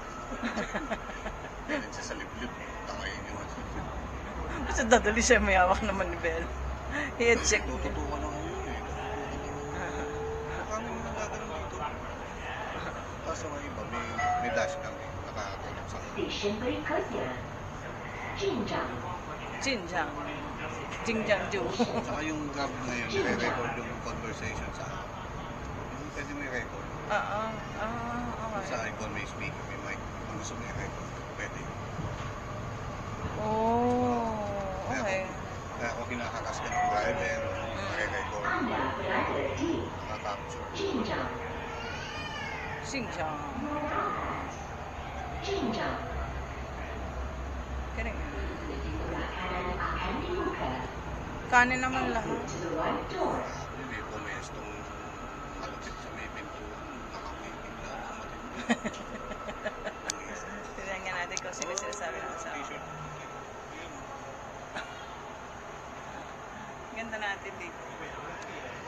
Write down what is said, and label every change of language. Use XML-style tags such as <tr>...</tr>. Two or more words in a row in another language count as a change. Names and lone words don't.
<tl>Ganun siya sa liblib. Tangayin yung ano. Basta dadali siya, may hawak naman ni Bel. I-check niya. Tututukan ako yun eh. Kami yung nagaganon dito. Tapos ang iba, may dash kami. Nakakatulog sa akin.</tl> <ms>Stesen berikutnya. Jinjang. Jinjang. Jinjang Ju.</ms> <tl>Saka yung Grab ngayon, nire-record yung conversation sa akin. Yung pwede may record. Oo. Sa Okay. iPhone may speaker, may mic. Kung gusto mo i-record, pwede. Oh. Okay. Kaya ako kinakakas ka ng driver, nire-record,</tl> <ms>Anda berada di</ms> <tl>nakapture. Jinjang. Xinjiang. Jinjang. Galing.</tl> <ms>Pintu di sebelah kanan akan dibuka.</ms> <tl>Kanan naman lahat.</tl> <en>To the right door.</en> <tl>May pumestong malapit sa may pintuan, nakawaiting lang ang matindi. Tignan nga natin kung sino sinasabi ng asawa. T-shirt. Ganda natin dito.</tl>